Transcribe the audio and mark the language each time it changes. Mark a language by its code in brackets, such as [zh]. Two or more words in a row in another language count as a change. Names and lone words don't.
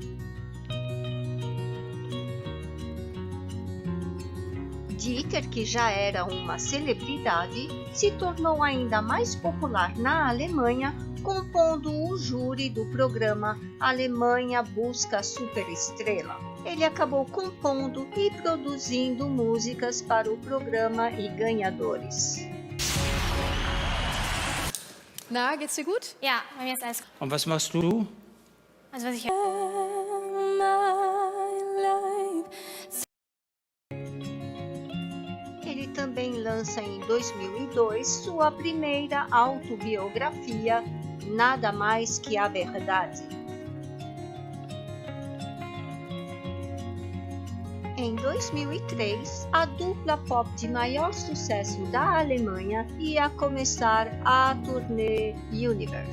[pt] Dieter, que já era uma celebridade, se tornou ainda mais popular na Alemanha, compondo o júri do programa Alemanha Busca a Superestrela. Ele acabou compondo e produzindo músicas para o programa e ganhadores. [de] Na, geht's dir gut? Ja, bei mir ist alles gut. Und was machst du? Also was ich... [pt] Ele também lança em 2002 sua primeira autobiografia, Nada Mais Que a Verdade. Em 2003, a dupla pop de maior sucesso da Alemanha ia começar a turnê Universe.